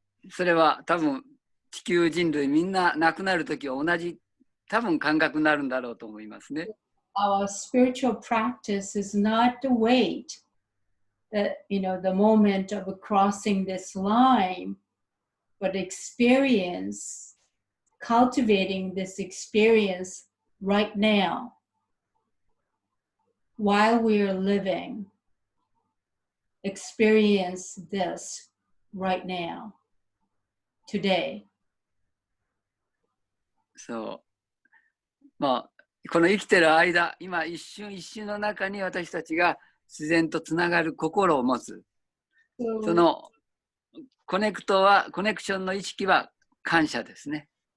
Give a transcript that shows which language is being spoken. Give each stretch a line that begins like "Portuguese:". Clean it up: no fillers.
Japanese: それは多分地球人類みんな亡くなる時は同じ多分感覚になるんだろうと思いますね。
English: Our spiritual practice is not to wait that the moment of crossing this line, but experience cultivating this experience right now while we're living. Experience this right now, today.
Japanese: そう。まあ、この生きてる間、今一瞬一瞬の中に私たちが自然とつながる心を持つ。そのコネクションの意識は感謝ですね。